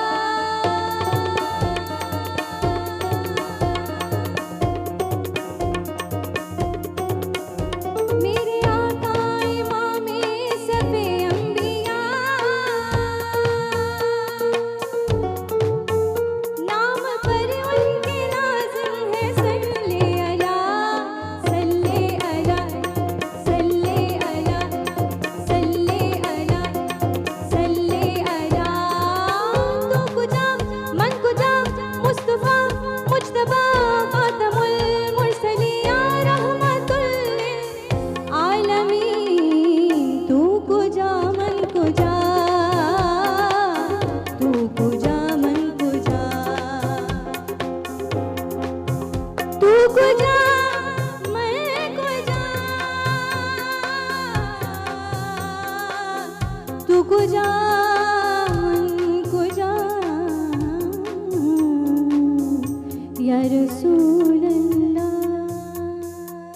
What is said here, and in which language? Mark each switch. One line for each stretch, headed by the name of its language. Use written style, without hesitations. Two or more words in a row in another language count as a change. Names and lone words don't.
Urdu: میرے آقا امامِ صفِ انبیا، نام پر ان کے لازم ہے
Arabic: صلِّ على، صلِّ على، صلِّ على، صلِّ على، صلِّ على.
Persian: تو کجا من کجا,
Arabic: مصطفى مجتبى خاتم المرسلين رحمة للعالمين.
Persian: تو کجا من کجا، تو کجا من کجا، تو کجا من کجا، تو کجا من کجا
Arabic: يا رسول الله.